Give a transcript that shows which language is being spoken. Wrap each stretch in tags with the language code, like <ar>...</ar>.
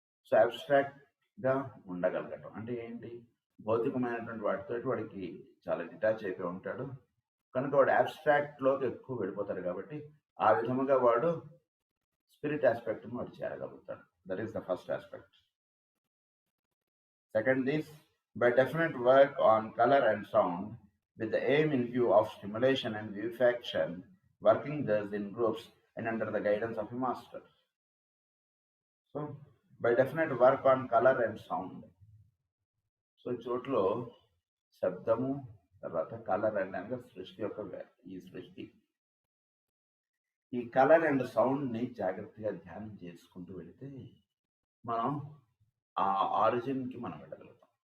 <te>So అబ్స్ట్రాక్ట్గా ఉండగలగటం అంటే ఏంటి, భౌతికమైనటువంటి వాటితో వాడికి చాలా డిటాచ్ అయిపోయి ఉంటాడు కనుక వాడు అబ్స్ట్రాక్ట్లోకి ఎక్కువ వెళ్ళిపోతాడు. కాబట్టి ఆ విధముగా వాడు స్పిరిట్ ఆస్పెక్ట్ని వాడు చేరగలుగుతాడు.</te> <en>That is the first aspect. Second is by definite work on colour and sound with the aim in view of stimulation and vivisection, working thus in groups and under the guidance of a master. So, by definite work on color and sound.</en> <te>So, చోట్లో శబ్దము తర్వాత colour and అనగా సృష్టి యొక్క ఈ సృష్టి ఈ colour and సౌండ్ని జాగ్రత్తగా ధ్యానం చేసుకుంటూ వెళితే మనం ఆ ఆరిజిన్కి మనం వెళ్ళగలుగుతాం.</te>